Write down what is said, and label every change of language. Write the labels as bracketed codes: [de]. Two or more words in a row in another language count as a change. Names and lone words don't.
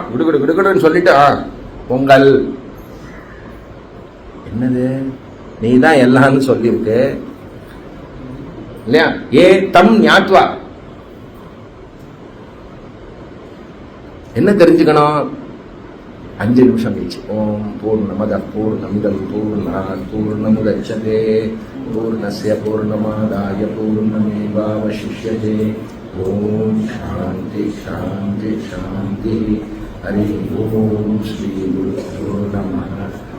[ta] கிடுகிடுன்னு சொல்லிட்டு பொங்கல் என்னது, நீ தான் எல்லாம்னு சொல்லியிருக்கு இல்லையா? [sa] ए तम् ज्ञात्वा [ta] என்ன தெரிஞ்சுக்கணும்? 5 நிமிஷம் கழிச்சு [sa] ओम् पूर्णमद पूर्णमिदम् पूर्णात् पूर्णमुदच्यते पूर्णस्य पूर्णमादाय पूर्णमेवावशिष्यते. ओम् शान्ति शान्ति शान्ति. हरि ओम् श्री गुरुभ्यो नमः.